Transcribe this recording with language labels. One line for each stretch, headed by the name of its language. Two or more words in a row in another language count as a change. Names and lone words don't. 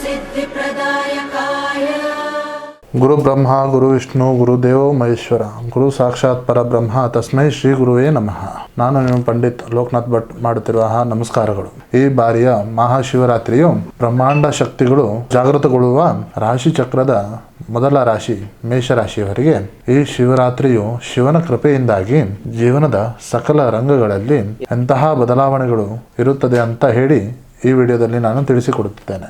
Sanskrit: सिद्धिप्रदायकाय गुरु ब्रह्मा गुरु विष्णु गुरुदेवो महेश्वर गुरु ಸಾಕ್ಷಾತ್ ಪರಬ್ರಹ್ಮ ತಸ್ಮೈ ಶ್ರೀ ಗುರುವೇ ನಮಃ.
Kannada: ನಾನು ನಿಮ್ಮ ಪಂಡಿತ್ ಲೋಕನಾಥ್ ಭಟ್ ಮಾಡುತ್ತಿರುವ ನಮಸ್ಕಾರಗಳು. ಈ ಬಾರಿಯ ಮಹಾಶಿವರಾತ್ರಿಯು ಬ್ರಹ್ಮಾಂಡ ಶಕ್ತಿಗಳು ಜಾಗೃತಗೊಳ್ಳುವ ರಾಶಿ ಚಕ್ರದ ಮೊದಲ ರಾಶಿ ಮೇಷರಾಶಿಯವರಿಗೆ ಈ ಶಿವರಾತ್ರಿಯು ಶಿವನ ಕೃಪೆಯಿಂದಾಗಿ ಜೀವನದ ಸಕಲ ರಂಗಗಳಲ್ಲಿ ಎಂತಹ ಬದಲಾವಣೆಗಳು ಇರುತ್ತದೆ ಅಂತ ಹೇಳಿ ಈ ವಿಡಿಯೋದಲ್ಲಿ ನಾನು ತಿಳಿಸಿಕೊಡುತ್ತಿದ್ದೇನೆ.